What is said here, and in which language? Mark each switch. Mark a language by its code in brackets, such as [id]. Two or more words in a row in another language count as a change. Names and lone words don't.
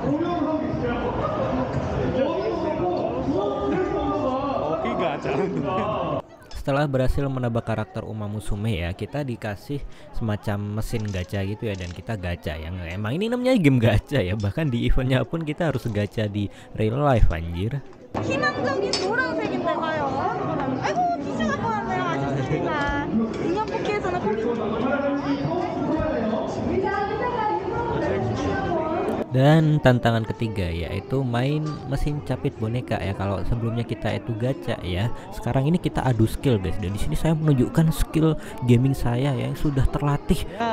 [id] Oke, gacha. Setelah berhasil menebak karakter Uma Musume ya, kita dikasih semacam mesin gacha gitu ya, dan kita gacha. Yang emang ini namanya game gacha ya, bahkan di eventnya pun kita harus gacha di [en] real life [id] anjir. [ko] 희망적인 노란색인데 봐요. 아이고 티슈 갖고 왔네요. 아쉽습니다. 인형 뽑기에서는 꼭 [id] Dan tantangan ketiga yaitu main mesin capit boneka ya. Kalau sebelumnya kita itu gacha ya, sekarang ini kita adu skill guys. Dan di sini saya menunjukkan skill gaming saya yang sudah terlatih.